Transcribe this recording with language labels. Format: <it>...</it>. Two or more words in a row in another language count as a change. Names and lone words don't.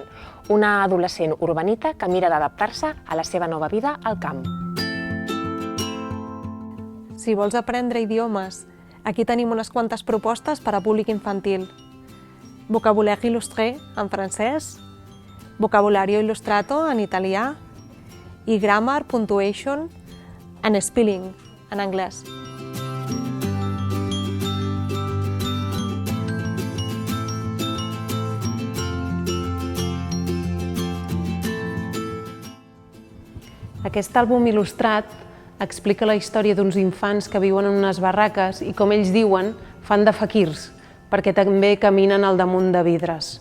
<ca>Una adolescent urbanita que mira d'adaptar-se a la seva nova vida al camp. Si vols aprendre idiomes, aquí tenim unes quantes propostes per a públic infantil. Vocabulaire illustré en francès, vocabulario illustrato en italià i grammar, punctuation and spelling en anglès. Aquest àlbum il·lustrat explica la història d'uns infants que viuen en unes barraques i, com ells diuen, fan de faquirs, perquè també caminen al damunt de vidres.</ca>